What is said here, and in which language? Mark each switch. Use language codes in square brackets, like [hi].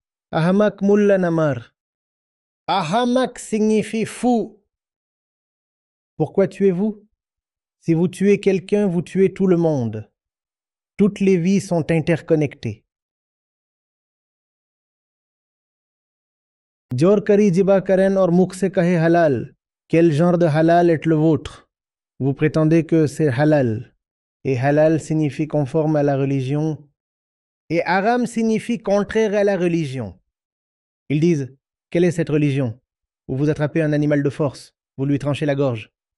[hi] Ahamak mulla namar. [fr] Ahamak signifie fou. Pourquoi tuez-vous? Si vous tuez quelqu'un, vous tuez tout le monde. Toutes les vies sont interconnectées. [hi] जोर करी जिबा करें और मुख से कहे halal. [fr] Quel genre de halal est le vôtre? Vous prétendez que c'est halal. Et halal signifie conforme à la religion. Et haram signifie contraire à la religion. Ils disent, quelle est cette religion? Où vous attrapez un animal de force, vous lui tranchez la gorge.